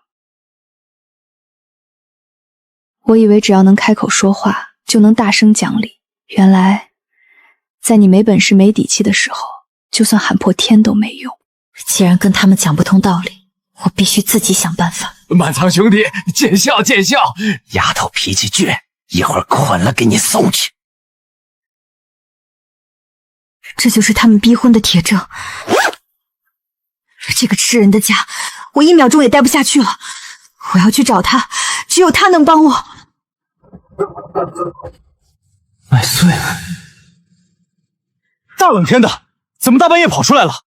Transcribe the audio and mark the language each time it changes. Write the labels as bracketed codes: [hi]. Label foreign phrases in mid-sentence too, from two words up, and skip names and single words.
[zh] 我以為只要能開口說話，就能大聲講理。原來，在你沒本事、沒底氣的時候，就算喊破天都沒用。既然跟他們講不通道理，我必須自己想辦法。滿倉兄弟，見笑見笑。丫頭脾氣倔，一會兒捆了給你送去。這就是他們逼婚的鐵證。這個吃人的家，我1秒鐘也待不下去了。我要去找他，只有他能幫我。麦穗，大冷天的，怎麼大半夜跑出来了？